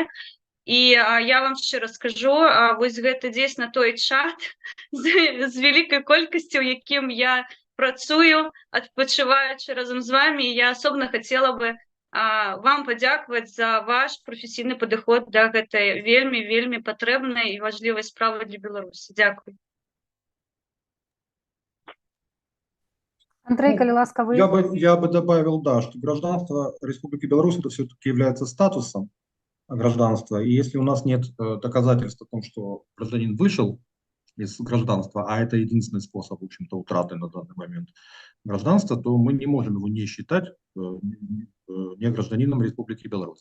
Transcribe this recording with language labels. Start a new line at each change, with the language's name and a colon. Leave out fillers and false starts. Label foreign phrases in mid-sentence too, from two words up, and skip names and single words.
Belarusian: І я вам шчыра скажу, вось гэта дзейсна той чат з вялікай колькасцю, у якім я працую, адпачываючы разам з вамі. Я асобна хацела бы вам падзякаваць за ваш прафесійны падыход да гэтай вельмі патрэбнай і важлівай справы для Беларусі. Дзякуй. Андрей, коли ласка, вы...
Russian: Я бы добавил, да, что гражданство Республики Беларусь это все-таки является статусом гражданства. И если у нас нет доказательств о том, что гражданин вышел из гражданства, а это единственный способ, в общем-то, утраты на данный момент гражданства, то мы не можем его не считать не гражданином Республики Беларусь.